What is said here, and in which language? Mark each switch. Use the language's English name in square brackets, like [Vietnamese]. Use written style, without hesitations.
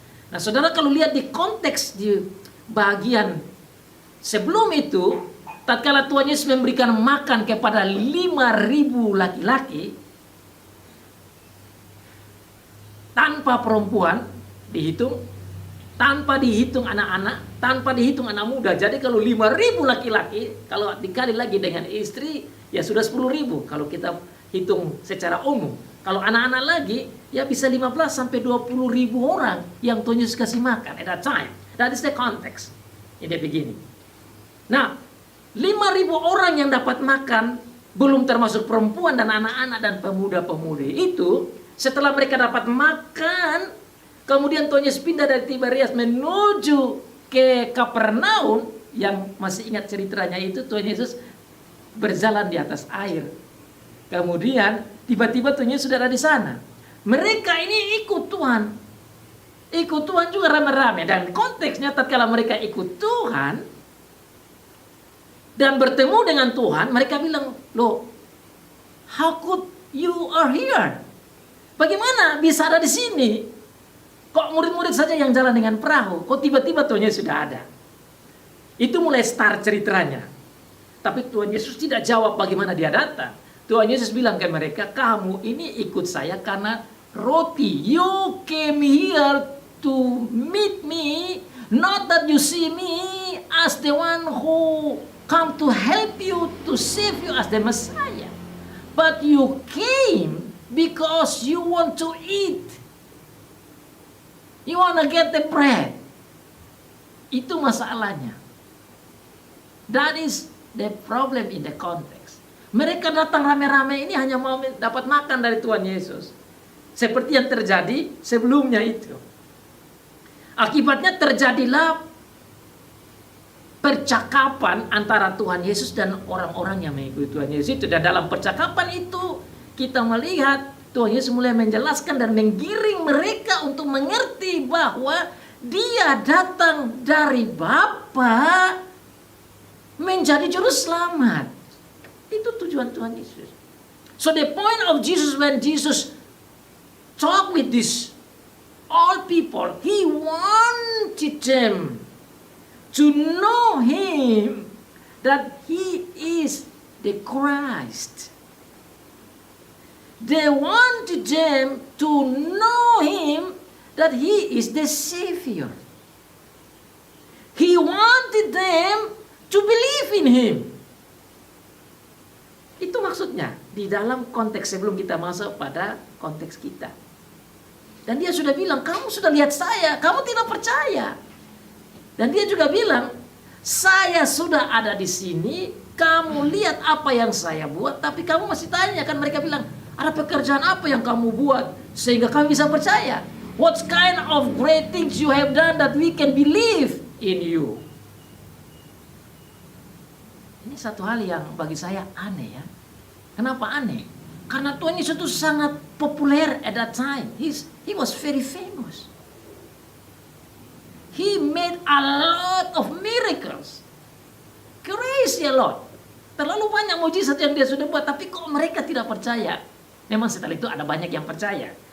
[Indonesian] Nah, saudara, kalau lihat di konteks di bagian sebelum itu, tatkala Tuhan Yesus memberikan makan kepada 5.000 laki-laki tanpa perempuan dihitung, tanpa dihitung anak-anak, tanpa dihitung anak muda. Jadi kalau 5.000 laki-laki, kalau dikali lagi dengan istri, ya sudah 10.000 kalau kita hitung secara umum. Kalau anak-anak lagi, ya bisa 15 sampai 20.000 orang yang Tuhan Yesus kasih makan [English] at that time. That is the context in the beginning. [Indonesian] Nah, 5.000 orang yang dapat makan, belum termasuk perempuan dan anak-anak dan pemuda-pemudi itu, setelah mereka dapat makan, kemudian Tuhan Yesus pindah dari Tiberias menuju ke Kapernaum, yang masih ingat ceritanya itu, Tuhan Yesus berjalan di atas air. Kemudian tiba-tiba Tuhan Yesus sudah ada di sana. Mereka ini ikut Tuhan. Ikut Tuhan juga rame-rame. Dan konteksnya tatkala mereka ikut Tuhan, dan bertemu dengan Tuhan, mereka bilang, loh, [English] how could you are here? [Indonesian] Bagaimana bisa ada di sini? Kok murid-murid saja yang jalan dengan perahu? Kok tiba-tiba Tuhan Yesus sudah ada? Itu mulai start ceritanya. Tapi Tuhan Yesus tidak jawab bagaimana dia datang. Tuhan Yesus bilang ke mereka, kamu ini ikut saya karena roti. [English] You came here to meet me, not that you see me as the one who come to help you, to save you as the Messiah. But you came because you want to eat. You want to get the bread. [Indonesian] Itu masalahnya. [English] That is the problem in the context. [Indonesian] Mereka datang rame-rame ini hanya mau dapat makan dari Tuhan Yesus. Seperti yang terjadi sebelumnya itu. Akibatnya terjadilah percakapan antara Tuhan Yesus dan orang-orang yang mengikuti Tuhan Yesus itu. Dan dalam percakapan itu kita melihat Tuhan Yesus mulai menjelaskan dan menggiring mereka untuk mengerti bahwa dia datang dari Bapa menjadi juru selamat. Itu tujuan Tuhan Yesus. [English] So the point of Jesus when Jesus talk with this all people, he wanted them to know him, that he is the Christ. They wanted them to know him, that he is the Savior. He wanted them to believe in him. [Indonesian] Itu maksudnya di dalam konteks sebelum kita masuk pada konteks kita. Dan dia sudah bilang, kamu sudah lihat saya, kamu tidak percaya. Dan dia juga bilang, saya sudah ada di sini, kamu lihat apa yang saya buat, tapi kamu masih tanya. Kan mereka bilang, ada pekerjaan apa yang kamu buat sehingga kami bisa percaya? [English] What kind of great things you have done that we can believe in you? [Indonesian] Ini satu hal yang bagi saya aneh ya. Kenapa aneh? Karena Tuhan Yesus itu sangat populer [English] at that time. He was very famous. He made a lot of miracles. Crazy a lot. [Indonesian] Terlalu banyak mujizat yang dia sudah buat, tapi kok mereka tidak percaya? Memang setelah itu ada banyak yang percaya.